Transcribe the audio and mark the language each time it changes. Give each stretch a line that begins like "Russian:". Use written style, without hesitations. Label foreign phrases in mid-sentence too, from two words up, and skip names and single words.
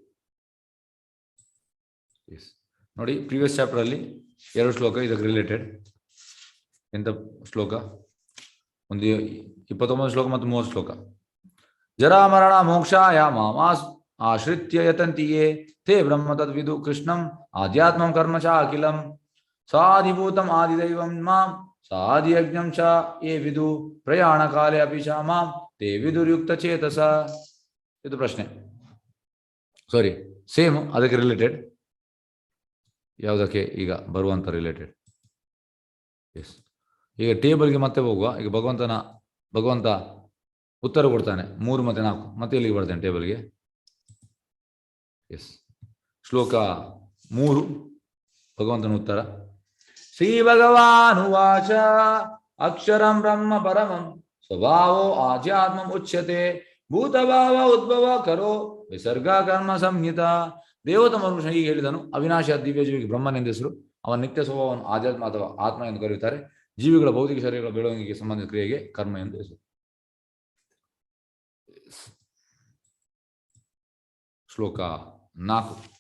Kannada: ನೋಡಿ,
English: previous chapter
Kannada: ಅಲ್ಲಿ 2 ಶ್ಲೋಕ ಇದಕ್ಕೆ ರಿಲೇಟೆಡ್. ಎಂತ ಶ್ಲೋಕ, ಒಂದು 29 ಶ್ಲೋಕ ಮತ್ತು 30 ಶ್ಲೋಕ.
Sanskrit: ಜರಾ ಮರಣ ಮೋಕ್ಷಾಯ ಮಾಮಾಸ್ ಆಶ್ರಿತ್ಯ ಯತಂತಿ ಯೇ ತೇ ಬ್ರಹ್ಮ ತದ್ವಿದು ಕೃಷ್ಣಂ ಆಧ್ಯಾತ್ಮಂ ಕರ್ಮ ಚ ಅಖಿಲಂ ಸಾಧಿಭೂತಂ ಆದಿದೈವಂ ಮಾಂ ಸಾಧಿಯಜ್ಞಂ ಚ ಯೇ ವಿದು ಪ್ರಯಾಣ ಕಾಲೇ ಅಪಿ ಚ ಮಾಂ ತೇ ವಿದುರ್ಯುಕ್ತ ಚೇತಸ.
Kannada: ಇದು ಪ್ರಶ್ನೆ,
English: sorry, same
Kannada: ಅದಕ್ಕೆ ರಿಲೇಟೆಡ್. ಯಾವುದಕ್ಕೆ ಈಗ ಬರುವಂತ ರಿಲೇಟೆಡ್. ಎಸ್, ಈಗ ಟೇಬಲ್ಗೆ ಮತ್ತೆ ಹೋಗುವ. ಈಗ ಭಗವಂತ ಉತ್ತರ ಕೊಡ್ತಾನೆ 3 ಮತ್ತು 4. ಮತ್ತೆ ಇಲ್ಲಿಗೆ ಬರ್ತೇನೆ ಟೇಬಲ್ಗೆ. ಎಸ್, ಶ್ಲೋಕ 3 ಭಗವಂತನ ಉತ್ತರ.
Sanskrit: ಶ್ರೀ ಭಗವಾನುವಾಚ ಅಕ್ಷರಂ ಬ್ರಹ್ಮ ಪರಮಂ ಸ್ವಭಾವೋ ಆಧ್ಯಾತ್ಮಂ ಉಚ್ಯತೆ ಭೂತಭಾವ ಉದ್ಭವ ಕರೋ ವಿಸರ್ಗ ಕರ್ಮ ಸಂಹಿತ.
Kannada: ದೇವತ ಮನುಷ್ಯ ಹೀಗೆ ಹೇಳಿದನು, ಅವಿನಾಶ ದಿವ್ಯ ಜೀವಿಗೆ ಬ್ರಹ್ಮನೆಂದ ಹೆಸರು. ಅವನ ನಿತ್ಯ ಸ್ವಭಾವವನ್ನು ಆಧ್ಯಾತ್ಮ ಅಥವಾ ಆತ್ಮ ಎಂದು ಕರೆಯುತ್ತಾರೆ. ಜೀವಿಗಳ ಭೌತಿಕ ಶರೀರಗಳ ಬೆಳವಣಿಗೆಗೆ ಸಂಬಂಧಿಸಿದ ಕ್ರಿಯೆಗೆ ಕರ್ಮ ಎಂದು ಹೆಸರು. ಶ್ಲೋಕ 4.